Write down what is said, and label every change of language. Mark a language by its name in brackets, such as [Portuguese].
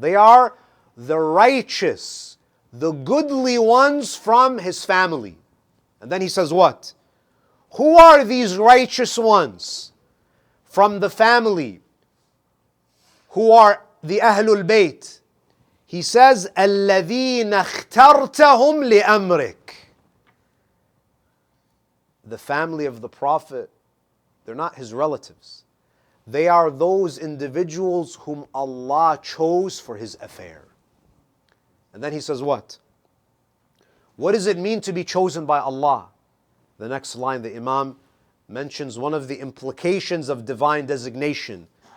[English] They are the righteous, the goodly ones from his family. And then he says what? Who are these righteous ones from the family who are the Ahlul Bayt? He says, [Arabic] الَّذِينَ اخْتَرْتَهُمْ لِأَمْرِكَ. [English] The family of the Prophet, they're not his relatives. They are those individuals whom Allah chose for his affair. And then he says what? What does it mean to be chosen by Allah? The next line, the Imam mentions one of the implications of divine designation.